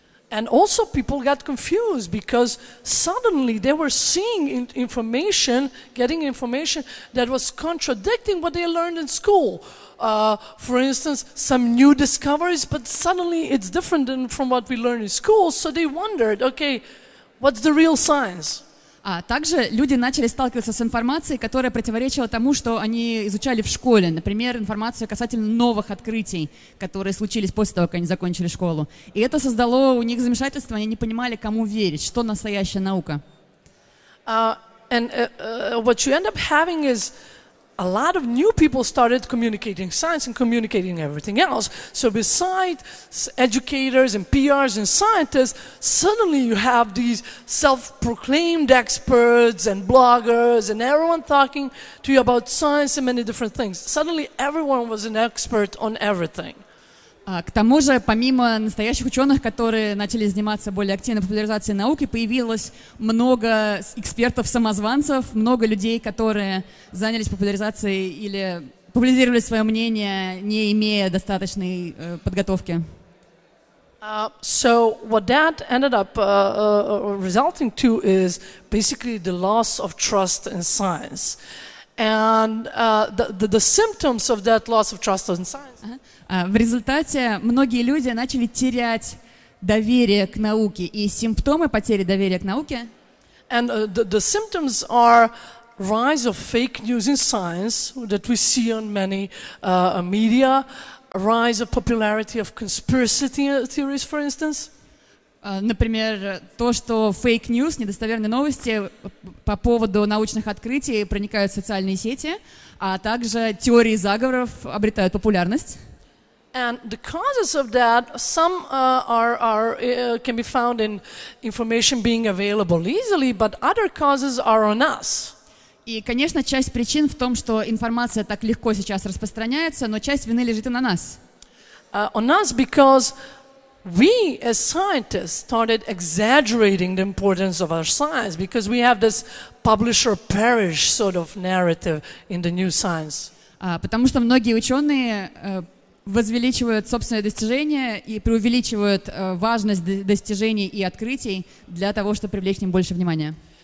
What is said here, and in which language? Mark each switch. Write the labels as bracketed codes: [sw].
[en] And also people got confused because suddenly they were seeing information, getting information that was contradicting what they learned in school. For instance, some new discoveries, but suddenly it's different from what we learned in school. So they wondered, okay, what's the real science? [ru] А также люди начали сталкиваться с информацией, которая противоречила тому, что они изучали в школе. Например, информацию касательно новых открытий, которые случились после того, как они закончили школу. И это создало у них замешательство, они не понимали, кому верить, что настоящая наука. [en] What you end up having is a lot of new people started communicating science and communicating everything else. So besides educators and PRs and scientists, suddenly you have these self-proclaimed experts and bloggers and everyone talking to you about science and many different things. Suddenly everyone was an expert on everything. [ru] К тому же, помимо настоящих ученых, которые начали заниматься более активной популяризацией науки, появилось много экспертов-самозванцев, много людей, которые занялись популяризацией или популяризировали свое мнение, не имея достаточной подготовки. [en] So what that ended up resulting to is basically the loss of trust in science. And the symptoms of that loss of trust in science. [ru] В результате многие люди начали терять доверие к науке, и симптомы потери доверия к науке. [en] And the symptoms are rise of fake news in science that we see on many media, rise of popularity of conspiracy theories, for instance. [ru] Например, то, что фейк-ньюс, недостоверные новости по поводу научных открытий проникают в социальные сети, а также теории заговоров обретают популярность. [en] And the causes of that, some can be found in information being available easily, but other causes are on us. [ru] И, конечно, часть причин в том, что информация так легко сейчас распространяется, но часть вины лежит и на нас. [en] On us because we as scientists started exaggerating the importance of our science because we have this publish-or-perish sort of narrative in the new science. [ru] Потому что многие ученые возвеличивают собственные достижения и преувеличивают важность достижений и открытий для того, чтобы привлечь к ним больше внимания.